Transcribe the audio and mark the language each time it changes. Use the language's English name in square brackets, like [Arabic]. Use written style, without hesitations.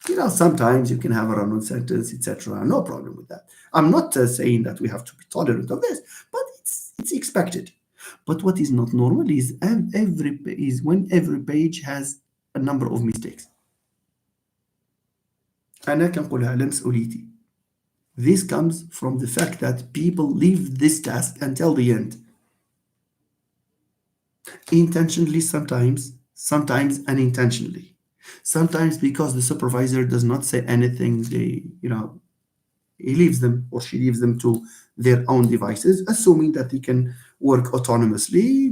[English] Sometimes you can have a run-on sentence, etc. No problem with that. I'm not saying that we have to be tolerant of this, but it's expected. But what is not normal is when every page has a number of mistakes. [Arabic] أنا كنقولها على مسؤوليتي. [English] This comes from the fact that people leave this task until the end. Intentionally sometimes unintentionally. Sometimes because the supervisor does not say anything, he leaves them or she leaves them to their own devices, assuming that they can work autonomously.